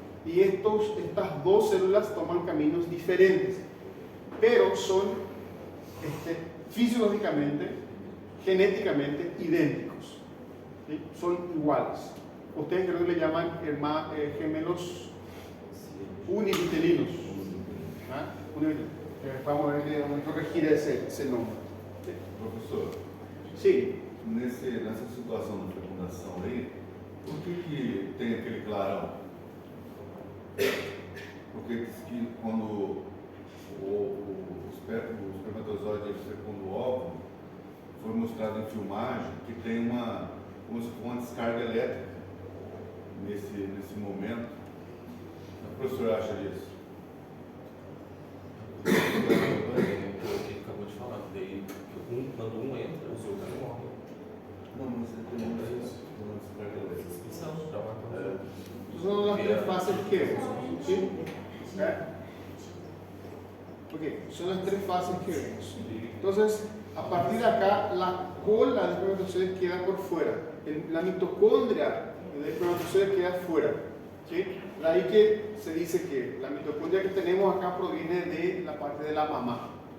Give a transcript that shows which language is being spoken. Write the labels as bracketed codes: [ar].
[es] Y estas 2 células toman caminos diferentes, pero son fisiológicamente, genéticamente idénticos, ¿sí? Son iguales. Ustedes creo que le llaman gemelos univitelinos. ¿Ah? Vamos a ver que vamos a corregir ese nombre. ¿Sí? Professor, sí. [pt] Nessa situação da fecundação aí, por que tem aquele clarão? Porque diz que quando o espermatozoide fecunda o óvulo, foi mostrado em filmagem que tem como se fosse uma descarga elétrica nesse momento. O que o professor acha disso? O que acabou de falar, daí quando um entra, os outros morrem. Não, mas você tem uma descarga elétrica. Transmissão, já vai [es] Son las 3 fases que vemos, ¿sí? Ok, son las 3 fases que vemos. Entonces, a partir de acá, la cola de espermatozoides queda por fuera. La mitocondria el espermatozoide queda fuera. ¿Sí? De ahí que se dice que la mitocondria que tenemos acá proviene de la parte de la mamá.